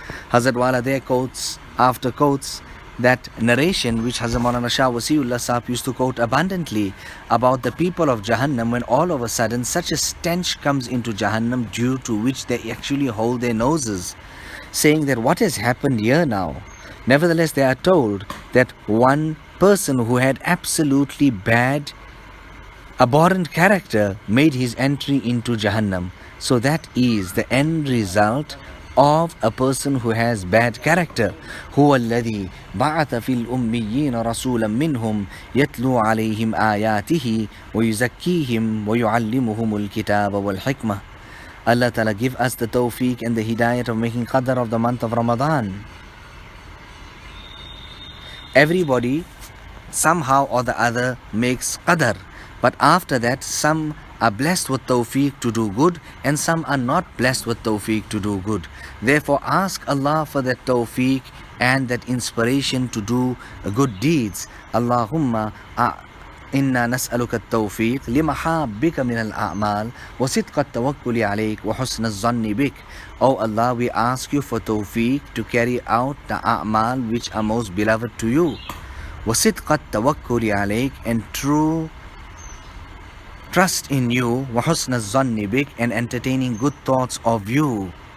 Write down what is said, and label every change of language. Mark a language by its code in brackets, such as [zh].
[en] Hazrat Wala there quotes after quotes that narration which Hazrat Maulana Shah Wasiullah Sahab used to quote abundantly about the people of Jahannam, when all of a sudden such a stench comes into Jahannam due to which they actually hold their noses, saying that what has happened here now? Nevertheless, they are told that one person who had absolutely bad, abhorrent character made his entry into Jahannam. So that is the end result of a person who has bad character. [ar] هو الذي بعث في الأميين رسولا منهم يتلو عليهم آياته ويزكيهم ويعلمهم الكتاب والحكمة. [en] Allah Ta'ala give us the tawfiq and the hidayat of making qadr of the month of Ramadan. Everybody somehow or the other makes qadr, but after that some are blessed with tawfiq to do good and some are not blessed with tawfiq to do good. Therefore ask Allah for that tawfiq and that inspiration to do good deeds. [ar] Allahumma إنا نسألك التوفيق لمحابك من الأعمال وصدق التوكل عليك وحسن الظن بك. [en] Oh Allah, we ask you for tawfiq to carry out the a'mal which are most beloved to you. [ar] وصدق التوكل عليك, [en] and true trust in you. [ar] وحسن الظن بك, [en] and entertaining good thoughts of you.